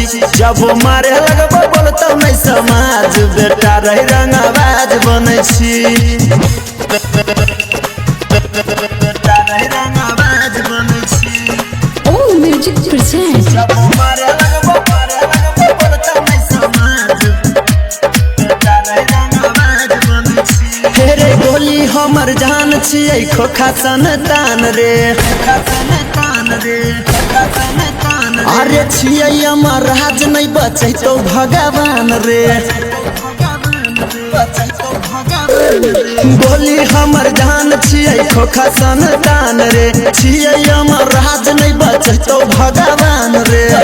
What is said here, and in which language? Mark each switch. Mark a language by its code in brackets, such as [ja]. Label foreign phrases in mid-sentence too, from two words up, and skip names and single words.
[mai] जब मारे लगबो बोलतौ नहीं समाज, बेटा रही रंगबाज बने छी। बेटा रही रंगबाज बने छी। [en] Om Music present. [mai] जब मारे लगबो बोलतौ नहीं समाज, बेटा रही रंगबाज बने छी। हेरे गोली हमर जान छियै, खोखा संतान रे, अरे छियै हमर राज नहीं बचैतौ भगवान रे। गोली हमर जान छियै, खोखा संतान रे, छियै हमर राज नहीं बचैतौ भगवान रे।